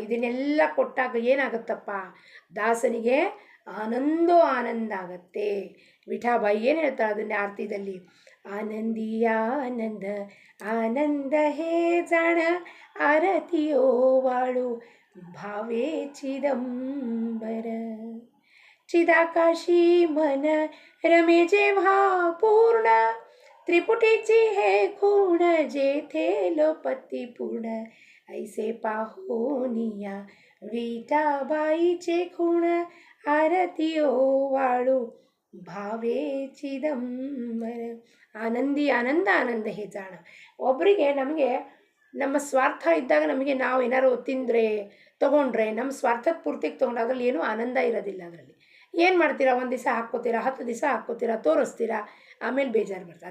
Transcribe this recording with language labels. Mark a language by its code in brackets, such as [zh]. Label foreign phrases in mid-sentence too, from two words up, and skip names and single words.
[kn] ಇದನ್ನೆಲ್ಲ ಕೊಟ್ಟಾಗ ಏನಾಗುತ್ತಪ್ಪ, ದಾಸನಿಗೆ ಆನಂದ ಆಗತ್ತೆ. ವಿಠಾಬಾಯಿ ಏನು ಹೇಳ್ತಾಳೆ ಅದನ್ನೇ ಆರತಿದಲ್ಲಿ, [mr] आनंद आनंद हे जाण आरतियो वाळू भावे चिदंबर. चिदाकाशी मन रमे जेव्हा पूर्ण त्रिपुटीची हे खूण जेथे लोपती पूर्ण ऐसे पाहोनिया विठाबाईचे खूण आरतियो वाळू भावे चिದಂಬರ. आनंद हे जाण. [kn] ಒಬ್ಬರಿಗೆ ನಮಗೆ ನಮ್ಮ ಸ್ವಾರ್ಥ ಇದ್ದಾಗ ನಮಗೆ ನಾವು ಏನಾರು ತಿಂದರೆ ತೊಗೊಂಡ್ರೆ ನಮ್ಮ ಸ್ವಾರ್ಥದ ಪೂರ್ತಿಗೆ ತೊಗೊಂಡು ಅದರಲ್ಲಿ ಏನೂ ಆನಂದ ಇರೋದಿಲ್ಲ. ಅದರಲ್ಲಿ ಏನು ಮಾಡ್ತೀರಾ, 1 ದಿವಸ ಹಾಕ್ಕೋತೀರಾ, 10 ದಿವಸ ಹಾಕ್ಕೋತೀರಾ, ತೋರಿಸ್ತೀರಾ, ಆಮೇಲೆ ಬೇಜಾರು ಬರ್ತದೆ.